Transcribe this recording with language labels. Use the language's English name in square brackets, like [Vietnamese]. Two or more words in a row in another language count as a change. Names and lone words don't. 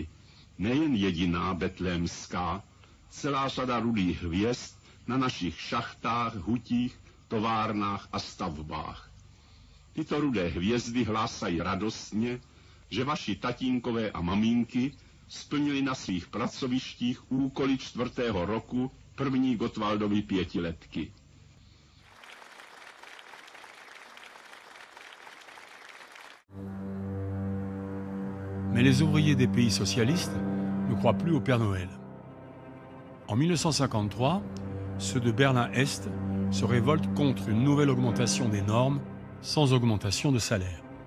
[Czech] Nejen jediná betlémská, celá řada rudých hvězd na našich šachtách, hutích, továrnách a stavbách. Tyto rudé hvězdy hlásají radostně, že vaši tatínkové a maminky splnili na svých pracovištích úkoly 4. roku první Gottwaldovy pětiletky. [French] Mais les ouvriers des pays socialistes ne croient plus au Père Noël. En 1953, ceux de Berlin-Est se révoltent contre une nouvelle augmentation des normes sans augmentation de salaire.